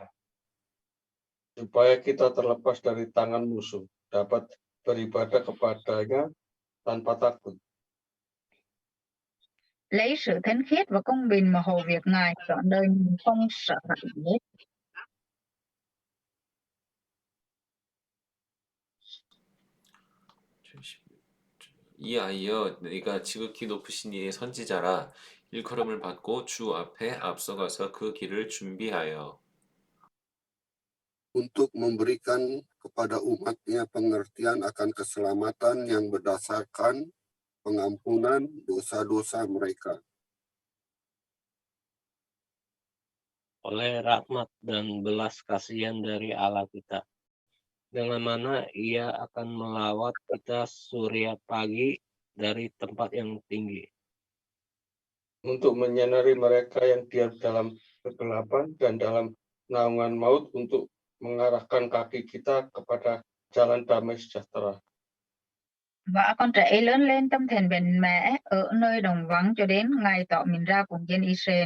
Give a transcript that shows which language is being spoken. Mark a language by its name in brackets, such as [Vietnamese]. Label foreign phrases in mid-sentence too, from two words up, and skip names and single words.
[Indonesian] Supaya kita terlepas dari tangan musuh, dapat beribadah kepadanya tanpa takut. [Vietnamese] Lấy sự thánh khiết và công bình mà hầu việc Ngài trọn đời mình không sợ hãi gì hết. [Korean] 이아이여 네가 지극히 높으신 이의 선지자라 일컬음을 받고 주 앞에 앞서가서 그 길을 준비하여 [Indonesian] untuk memberikan kepada umat-Nya pengertian akan keselamatan yang berdasarkan pengampunan dosa-dosa mereka. oleh rahmat dan belas kasihan dari Allah kita, dengan mana Ia akan melawat kita surya pagi dari tempat yang tinggi, untuk menyinari mereka yang diam dalam kegelapan dan dalam naungan maut, untuk mengarahkan kaki kita kepada jalan damai sejahtera. [Vietnamese] Và con trẻ lớn lên trong thành mạnh mẽ ở nơi đồng vắng cho đến ngày tỏ mình ra cùng dân Israel.